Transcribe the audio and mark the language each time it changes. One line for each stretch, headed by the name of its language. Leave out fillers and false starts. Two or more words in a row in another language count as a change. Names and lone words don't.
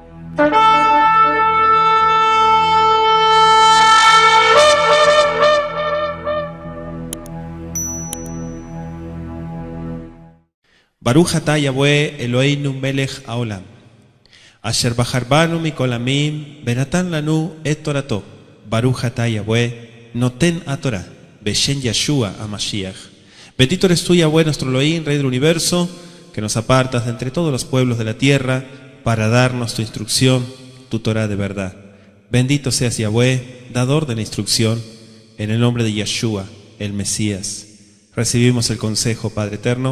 Hebrew: ברוך אתה יהוה אלהינו מלך העולם אשר בחר בנו מכל העמים ונתן לנו את תורתו. ברוך אתה יהוה נותן התורה בשם ישוע המשיח.
Spanish: Bendito eres tú, Yahweh, nuestro Elohim, Rey del universo, que nos apartas de entre todos los pueblos de la tierra para darnos tu instrucción, tu Torah de verdad. Bendito seas, Yahweh, dador de la instrucción, en el nombre de Yeshua, el Mesías. Recibimos el consejo, Padre eterno.